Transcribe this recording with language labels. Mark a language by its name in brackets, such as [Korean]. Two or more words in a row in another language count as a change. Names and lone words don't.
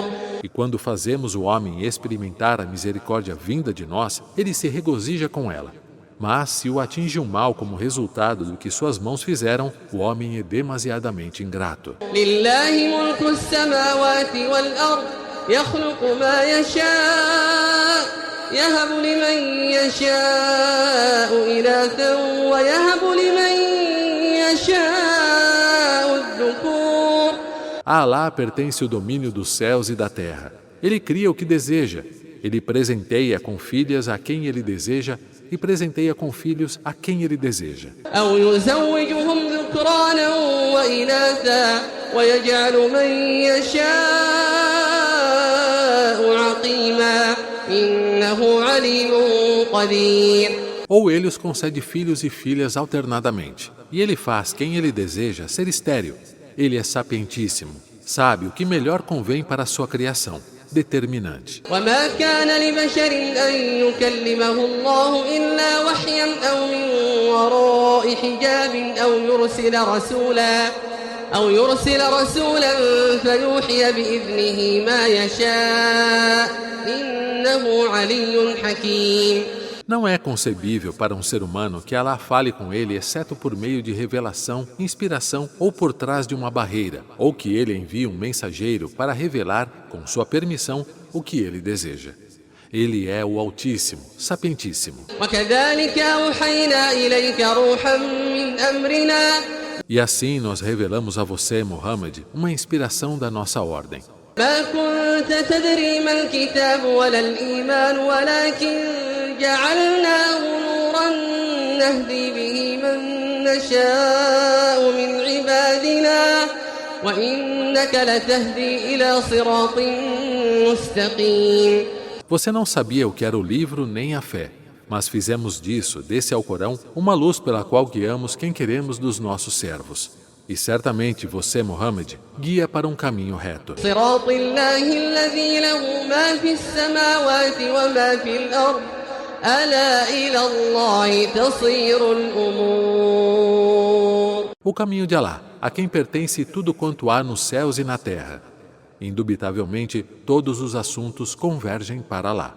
[Portuguese] E quando fazemos o homem experimentar a misericórdia vinda de nós, ele se regozija com ela. Mas se o atinge um mal como resultado do que suas mãos fizeram, o homem é demasiadamente ingrato. [Arabic] لله ملك السماوات والأرض يخلق ما يشاء يهب لمن يشاء إناثا ويهب لمن يشاء الذكور. [Portuguese] A Alá pertence o domínio dos céus e da terra. Ele cria o que deseja. Ele presenteia com filhas a quem ele deseja e presenteia com filhos a quem ele deseja. [Arabic] أو يزوجهم ذكرانا وإناثا ويجعل من يشاء عقيما إنه عليم قدير. [Portuguese] Ou ele os concede filhos e filhas alternadamente. E ele faz quem ele deseja ser estéril. Ele é sapientíssimo, sabe o que melhor convém para a sua criação, determinante. [Arabic] وما كان لبشر أن يكلمه الله إلا وحيا أو من وراء حجاب أو يرسل رسولا فيوحي بإذنه ما يشاء إنه علي حكيم. [Portuguese] Não é concebível para um ser humano que Alá fale com ele exceto por meio de revelação, inspiração ou por trás de uma barreira, ou que ele envie um mensageiro para revelar, com sua permissão, o que ele deseja. Ele é o Altíssimo, Sapientíssimo. [Arabic] وكذلك أوحينا إليك روحا من أمرنا. [Portuguese] E assim nós revelamos a você, Muhammad, uma inspiração da nossa ordem. [Arabic] ما كنت تدري ما الكتاب ولا الإيمان ولكن جعلناه نورا نهدي به من نشاء من عبادنا وإنك لتهدي إلى صراط مستقيم. [Portuguese] Você não sabia o que era o livro nem a fé, mas fizemos disso, desse Alcorão, uma luz pela qual guiamos quem queremos dos nossos servos. E certamente você, Muhammad, guia para um caminho reto. [Arabic] صراط الله الذي له ما في السماوات وما في الأرض ألا إلى الله تصير الأمور. [Portuguese] O caminho de Alá, a quem pertence tudo quanto há nos céus e na terra. Indubitavelmente, todos os assuntos convergem para Alá.